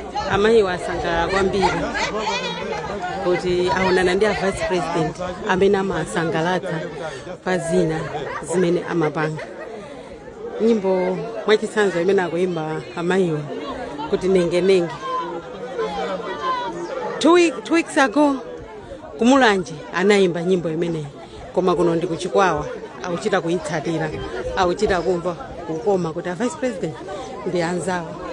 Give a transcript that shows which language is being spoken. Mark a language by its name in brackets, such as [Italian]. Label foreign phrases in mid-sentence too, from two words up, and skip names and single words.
[Nyanja] Amayi wasangalala kwambiri kuti aonana ndi a [English] vice president [Nyanja] amene amasangalatsa pa zina zimene amapanga. Nyimbo mwachitsanzo imene akuimba amayiwa kuti nenge, nenge. [English] Two week-, two weeks ago, [Nyanja] Kumulanje anayimba nyimbo imeneyi. Koma kuno ndi kuchikwawa, akuchita kuyitsatira, akuchita kumva kukoma kuti a [English] vice president [Nyanja] ndi anzawo.